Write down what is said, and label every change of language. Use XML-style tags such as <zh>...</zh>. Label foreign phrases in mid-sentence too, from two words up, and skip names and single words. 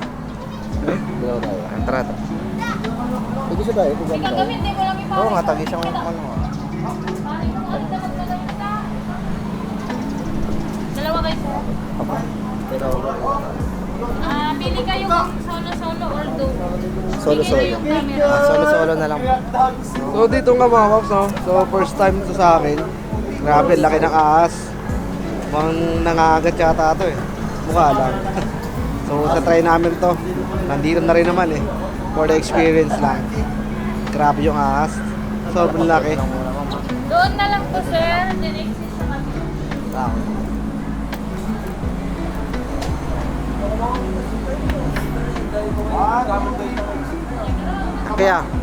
<tl>Dalawa tayo. Tara. Pwede siya tayo. Pwede tayo. Oo nga, tagi siyang ano. Dalawa kayo, sir. Pero Pili kayo solo-solo or duo. solo-solo. Solo-solo na lang. So dito nga mga paps, no? So first time to sa akin. Grabe, laki ng ahas. Mukhang nangagat yata ito eh. Mukha lang. So, sa try namin to. Nandito na rin naman eh.</tl> <en>For the experience</en> <tl>lang. Grabe yung ahas. Sobrang laki. Doon na lang po, sir. Then exit sa kanila. Kaya.</tl>